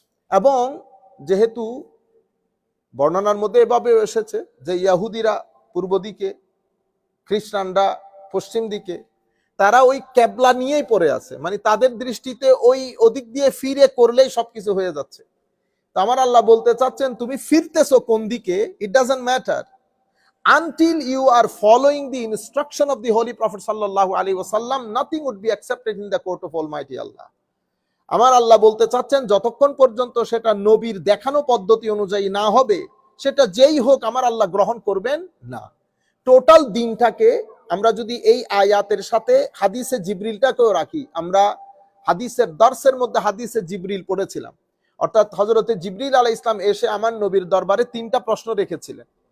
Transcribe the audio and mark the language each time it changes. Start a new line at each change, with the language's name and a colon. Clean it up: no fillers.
Bangla: এবং যেহেতু বর্ণনার মধ্যে এভাবে এসেছে যে ইহুদিরা পূর্ব দিকে, খ্রিস্টানরা পশ্চিম দিকে, তারা ওই ক্যাবলা নিয়েই পড়ে আছে, মানে তাদের দৃষ্টিতে ওই ওদিক দিয়ে ফিরে করলেই সবকিছু হয়ে যাচ্ছে। তো আমার আল্লাহ বলতে চাচ্ছেন, তুমি ফিরতেছো কোন দিকে,
English: It doesn't matter until you are following the instruction of the Holy Prophet sallallahu alaihi wasallam, nothing would be accepted in the court of Almighty Allah.
Bangla: আমার আল্লাহ বলতে চাচ্ছেন, যতক্ষণ পর্যন্ত সেটা নবীর দেখানো পদ্ধতি অনুযায়ী না হবে, সেটা যেই হোক আমার আল্লাহ গ্রহণ করবেন না। টোটাল দিনটাকে আমরা যদি এই আয়াতের সাথে হাদিসে জিবরিলটাকেও রাখি, আমরা হাদিসের দর্সের মধ্যে হাদিসে জিবরিল পড়েছিলাম, অর্থাৎ হযরতে জিবরিল আলাইহিস সালাম এসে আমার নবীর দরবারে 3টা প্রশ্ন রেখেছিলেন।